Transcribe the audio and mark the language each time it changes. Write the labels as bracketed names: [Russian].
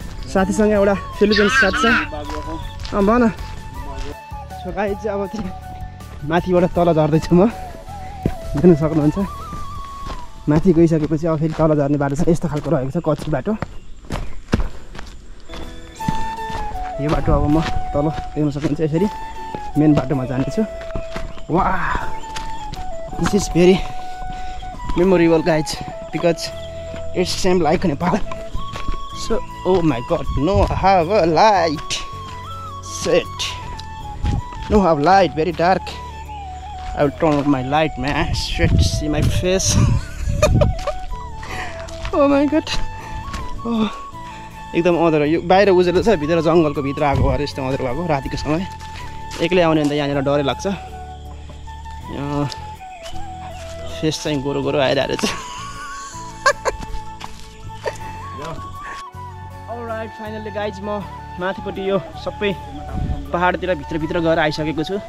[Nepali] साथीसँग एउटा फिलिपिन्स साथी छ। भन। सो गाइस चाहिँ अब माथिबाट तल झर्दैछु म, देख्न सक्नुहुन्छ। माथि गइसकेपछि अब फेरि तल झर्ने बाटो छ। यस्तो खालको रहेको छ कच्ची बाटो। यो बाटो अब म तल देख्न सक्नुहुन्छ यसरी मेन बाटोमा जानेछु। [English] वाह, this is very memorable guys, because it's same like Nepal. So oh my god, no have a light, shit, no have light, very dark. I will turn off my light man, shit, see my face. Oh my god, oh [Nepali] एकदम अँधेरो। यो बाहिर उजेलो छ, भित्र जङ्गलको भित्र आएको भएर यस्तो अँधेरो भएको रातिको समय। एक्लै आउने भने त यहाँनिर डरै लाग्छ। फेस चाहिँ गोरो गोरो आइरहेको छ। अलराइट, फाइनली गाइज म माथिपट्टि यो सबै पहाडतिर भित्रभित्र गएर आइसकेको छु।